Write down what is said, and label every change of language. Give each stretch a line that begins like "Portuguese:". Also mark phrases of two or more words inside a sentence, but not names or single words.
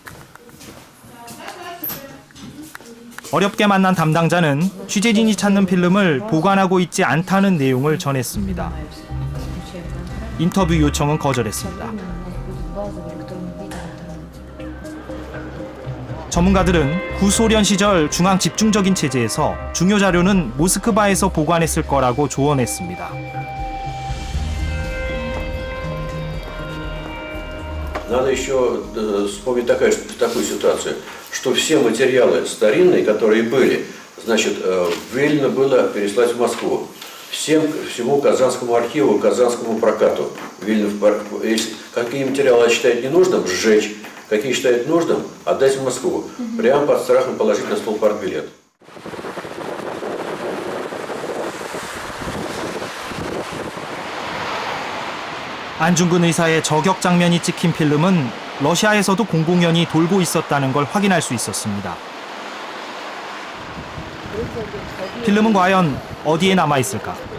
Korean: 어렵게 만난 담당자는 취재진이 찾는 필름을 보관하고 있지 않다는 내용을 전했습니다. 인터뷰 요청은 거절했습니다. 전문가들은 구소련 시절 중앙 집중적인 체제에서 중요 자료는 모스크바에서 보관했을 거라고 조언했습니다.
Russian: Надо еще вспомнить такую ситуацию, что все материалы старинные, которые были, значит, велено было переслать в Москву. Всему Казанскому архиву, Казанскому прокату. Какие материалы считают ненужным, сжечь. Какие считают нужным, отдать в Москву. Прямо под страхом положить на стол партбилет.
Korean: 안중근 의사의 저격 장면이 찍힌 필름은 러시아에서도 공공연히 돌고 있었다는 걸 확인할 수 있었습니다. 필름은 과연 어디에 남아있을까?